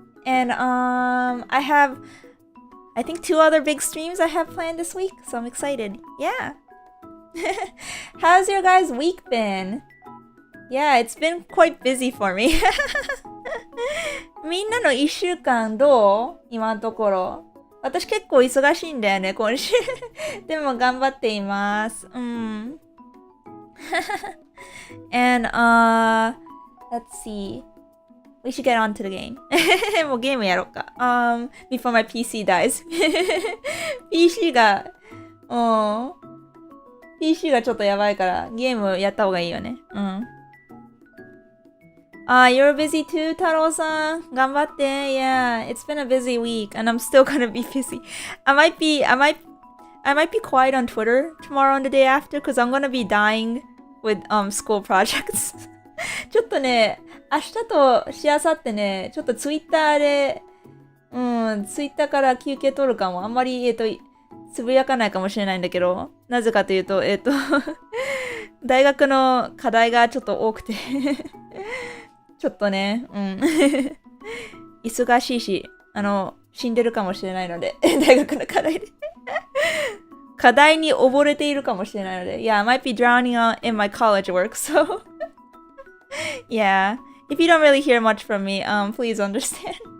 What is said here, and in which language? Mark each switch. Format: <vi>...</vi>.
<en>And I think 2 other big streams I have planned this week, so I'm excited. Yeah. How's your guys' week been? Yeah, it's been quite busy for me.</en> <ja>みんなの1週間どう？今のところ。私結構忙しいんだよね、今週。でも頑張っています。</ja> <en>And let's see. We should get on to the game.</en> <ja>もうゲームやろうか。</ja> <en>Before my PC dies.</en> <ja>PC がちょっとやばいからゲームやった方がいいよね。</ja> <en>You're busy too, 太郎さん。</en> <ja>頑張って。</ja> <en>Yeah, it's been a busy week, and I'm still gonna be busy. I might be quiet on Twitter tomorrow and the day after, because I'm gonna be dying with school projects.</en> <ja>ちょっとね、明日としあさってね、ちょっとツイッターで、ツイッターから休憩取るかも。あんまりつぶやかないかもしれないんだけど、なぜかというと、大学の課題がちょっと多くて。ちょっとね、忙しいし、死んでるかもしれないので、大学の課題で。課題に溺れているかもしれないので、</ja> <en>Yeah, I might be drowning in my college work, so yeah. If you don't really hear much from me, please understand.</en>